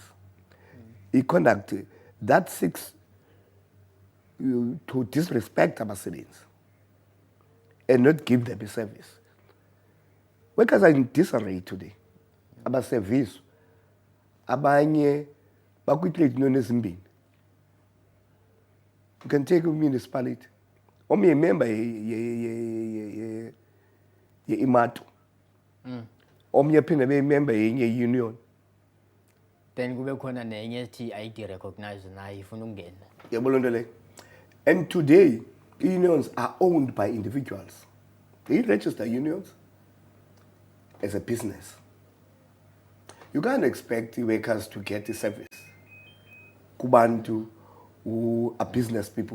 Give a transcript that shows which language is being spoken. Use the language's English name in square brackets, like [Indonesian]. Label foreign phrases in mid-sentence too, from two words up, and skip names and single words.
[English] The conduct that seeks to disrespect our citizens and not give them a service. Workers are in disarray today. About service, [Xhosa] abanye bakwi- [English] trade union [Xhosa] ezimbini. [English] You can take a municipality. [Xhosa] Omnye member ye-IMATO. Omnye phinde be-member yenye union. Then kube khona nenye ethi ayidi recognize nayo ifuna ukungena. Yabona nto leyo. [English] And today, unions are owned by individuals. They register unions as a business. You can't expect the workers to get a service. Kubantu who are business people.